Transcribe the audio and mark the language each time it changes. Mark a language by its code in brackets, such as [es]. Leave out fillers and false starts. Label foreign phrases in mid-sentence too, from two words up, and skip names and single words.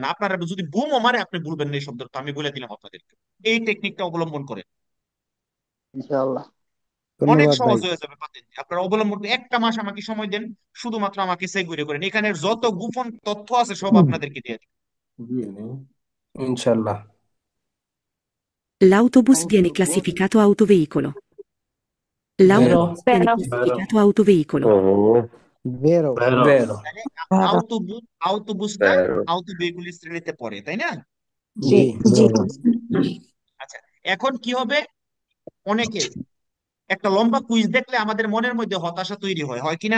[bn] আপনারা যদি বুমও মারে আপনি ভুলবেন না এই শব্দের অর্থ, আমি বলে দিলাম আপনাদেরকে। এই টেকনিকটা অবলম্বন করে ইনশাআল্লাহ। অনেক ধন্যবাদ ভাই। সহজ হয়ে যাবে পাতেন। আপনারা অবলম্বন করে 1টা মাস আমাকে সময় দেন, শুধুমাত্র আমাকে সেগুরে করেন, এখানের যত গোপন তথ্য আছে সব আপনাদেরকে দিয়ে দিই। ইনশাল্লাহ। [it] L'autobus viene classificato autoveicolo. Vero. L'autobus viene Vero. classificato autoveicolo. [bn] ও বেরো। vero তাহলে Vero. আউটোবুসটা বেরো। আউটোভেহিকুল শ্রেণীতে পড়ে, তাই না? জি জি. আচ্ছা, এখন কি হবে, অনেকে একটা লম্বা কুইজ দেখলে আমাদের মনের মধ্যে হতাশা তৈরি হয়, হয় কিনা?